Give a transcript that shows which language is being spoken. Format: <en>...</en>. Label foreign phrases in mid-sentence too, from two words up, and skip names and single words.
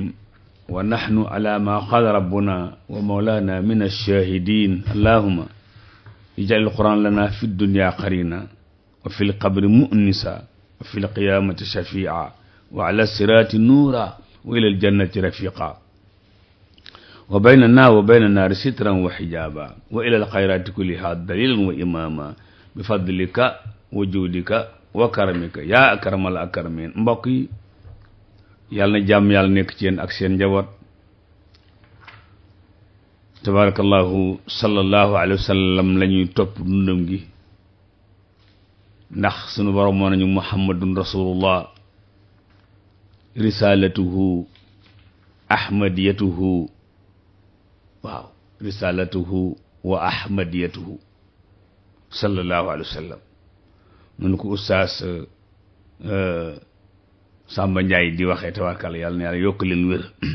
<ar>ونحن على ما قال ربنا ومولانا من الشاهدين اللهم اجعل القرآن لنا في الدنيا قرينا وفي القبر مؤنسا وفي القيامة شفيعا وعلى الصراط نورا وإلى الجنة رفيقا وبيننا وبين النار سترا وحجابا وإلى الخيرات كلها دليلا وإماما بفضلك وجودك وكرمك يا أكرم الأكرمين.</ar> <wo>mbokk yi yàlla na jàmm yàlla nekk ci yéen ak seen njaboot.</wo> <ar>تبارك الله صلى الله عليه وسلم</ar> <wo>la ñuy topp dundam gi ndax sunu borom moo nañu</wo> <ar>محمد رسول الله رسالته أحمديته</ar> <wo>waaw</wo> <ar>رسالته وأحمديته صلى الله عليه وسلم</ar> <wo>nunu ko ustaas Samba Ndiaye di waxee tabarkal yàlla na yàlla yokk leen wér.</wo>